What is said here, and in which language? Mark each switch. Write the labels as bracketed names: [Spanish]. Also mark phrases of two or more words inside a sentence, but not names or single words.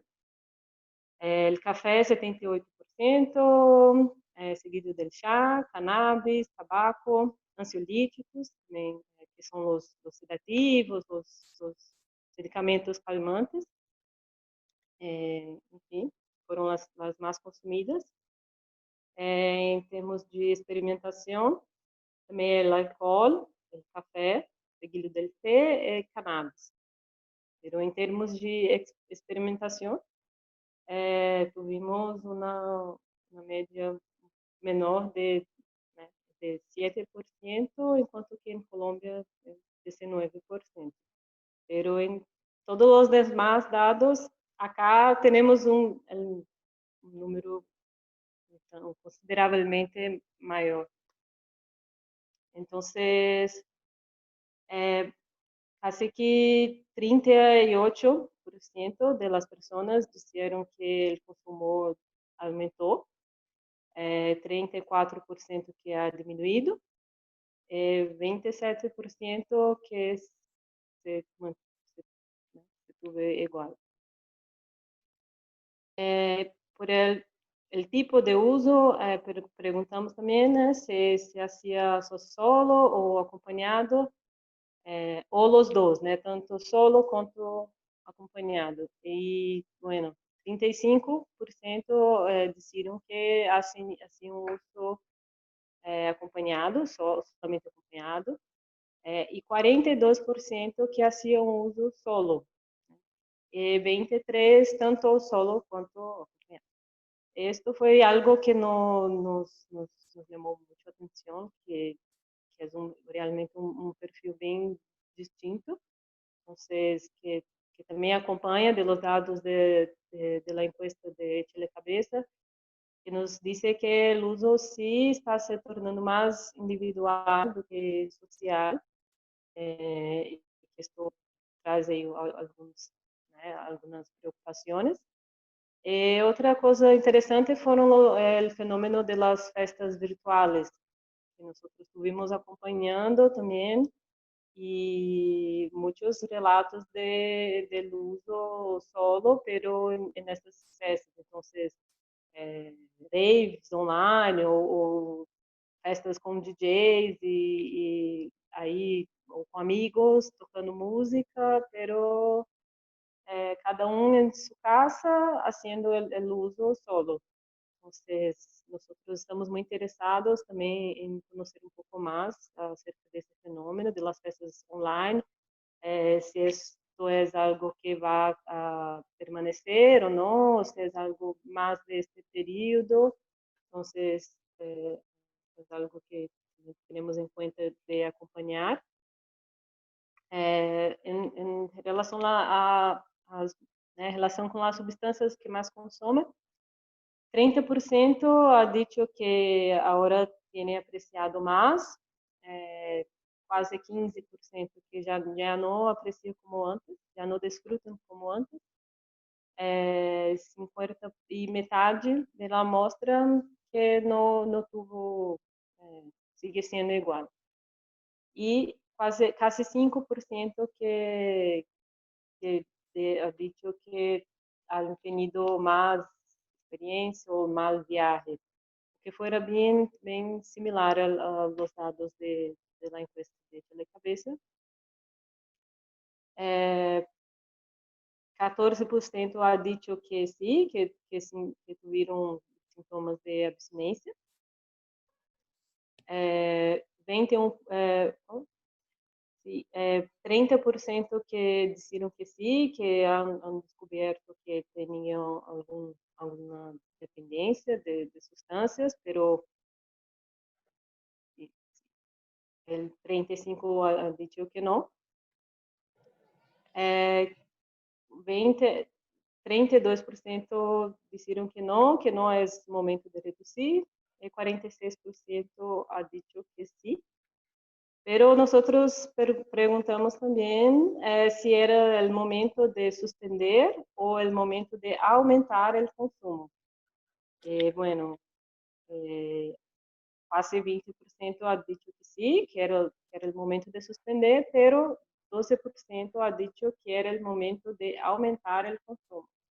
[Portuguese] O café 78%, [Spanish] seguido del [Portuguese] chá, cannabis, tabaco, ansiolíticos, também, que são os sedativos, os medicamentos calmantes, enfim, foram as mais consumidas. Em termos de experimentação, também o álcool, o café, [Spanish] seguido del té e cannabis. [Portuguese] Pero em termos de experimentação, tuvimos uma média menor de 7%, enquanto que em Colômbia 19%. Pero em todos os demais dados, acá temos um número então, consideravelmente maior. Então, [Spanish] casi que 38% de las personas [Portuguese] disseram que o consumo aumentou, 34% que ha diminuído, 27% [Spanish] que se tuve igual. Por el tipo de uso, [Portuguese] perguntamos também, né, [Spanish] se hacía solo [Portuguese] ou acompanhado, ou os dois, né, tanto solo quanto acompanhado. E, bueno, 35% disseram que assim um uso acompanhado, somente acompanhado, e 42% que haciam uso solo, e 23% tanto solo quanto acompanhado. Esto foi algo que nos chamou muita atenção, que é realmente um perfil bem distinto. Então, que também acompanha [Spanish] de los dados de la encuesta de Chile Cabeza, que nos dice que el uso sí está [Portuguese] se tornando [Spanish] más individual [Portuguese] do que social. [Spanish] Esto trae [Portuguese] alguns, né, algumas preocupações. Outra coisa interessante foram o fenômeno das festas virtuais, que nós estuvimos acompanhando também, [Spanish] y muchos relatos del uso solo, pero en estas festas. Entonces, [Portuguese] raves online ou festas com DJs e aí ou com amigos tocando música, pero cada um em sua casa [Spanish] haciendo el uso solo. Entonces, nosotros estamos muy interesados también en conocer un poco más acerca de este fenómeno de las festas online, si esto es algo que va a permanecer o no, si es algo más de este periodo. Entonces, es algo que tenemos en cuenta de acompañar. En relación relación con las sustancias que más consumen, 30% ha dicho que ahora tiene apreciado más, [Portuguese] quase 15% que já não apreciam como antes, já não desfrutam como antes, 50 e metade da amostra que não tuvo, sigue sendo igual. E quase 5% [Spanish] que ha dicho que han tenido más experiencia o más viajes, que fuera bien similar a los datos de la encuesta de Telecabeza. 14% ha dicho que sí, que tuvieron sintomas de abstinencia. [Portuguese] 30% que disseram que sim, que han descoberto que tinham alguma dependência de substâncias, [Spanish] pero el 35% ha dicho que não. [Portuguese] 32% disseram que não é momento de reduzir, e 46% [Spanish] ha dicho [Portuguese] que sim. [Spanish] Pero nosotros preguntamos también si era el momento de suspender o el momento de aumentar el consumo. Bueno, casi 20% ha dicho que sí, que era el momento de suspender, pero 12% ha dicho que era el momento de aumentar el consumo.